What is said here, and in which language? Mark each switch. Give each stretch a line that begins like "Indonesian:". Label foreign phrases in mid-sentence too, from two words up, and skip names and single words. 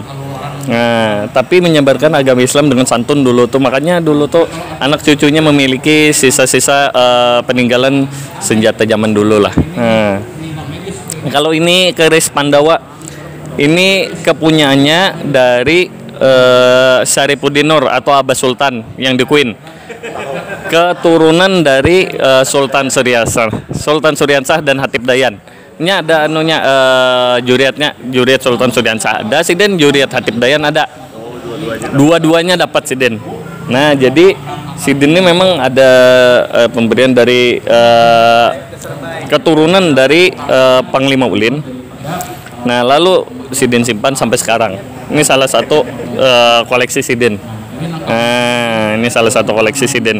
Indonesian: Nah, tapi menyebarkan agama Islam dengan santun dulu tuh, makanya dulu tuh anak cucunya memiliki sisa-sisa peninggalan senjata zaman dulu lah. Nah, kalau ini keris Pandawa, ini kepunyaannya dari Syarifuddin Nur atau Abbas Sultan yang di Queen, keturunan dari Sultan Suryansah dan Hatib Dayan. Ini ada anunya juriat Sultan Suryansah ada, Siden juriat Hatib Dayan ada. Dua-duanya dapat Siden. Nah, jadi Siden ini memang ada pemberian dari keturunan dari Panglima Ulin. Nah, lalu Siden simpan sampai sekarang. Ini salah satu koleksi Siden. Nah, ini salah satu koleksi Siden.